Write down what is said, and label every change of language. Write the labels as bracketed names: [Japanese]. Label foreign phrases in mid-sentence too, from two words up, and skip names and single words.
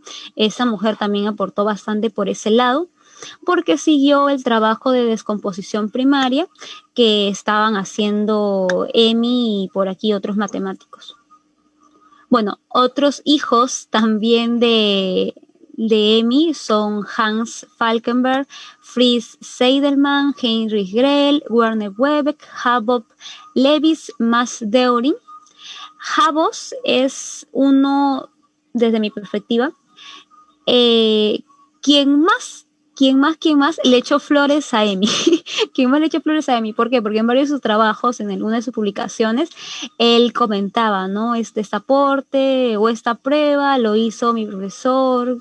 [Spanish] Esa mujer también aportó bastante por ese lado, porque siguió el trabajo de descomposición primaria que estaban haciendo Emi y por aquí otros matemáticos. Bueno, otros hijos también de Emi son Hans Falkenberg, Fritz Seidelmann, Heinrich Grell, Werner Webeck, Jakob Lewis Masdeurin. Habos es uno, desde mi perspectiva, quien más le echó flores a Emi. ¿Quién más le echó flores a Emi? ¿Por qué? Porque en varios de sus trabajos, en alguna de sus publicaciones, él comentaba, ¿no? Este aporte o esta prueba lo hizo mi profesor.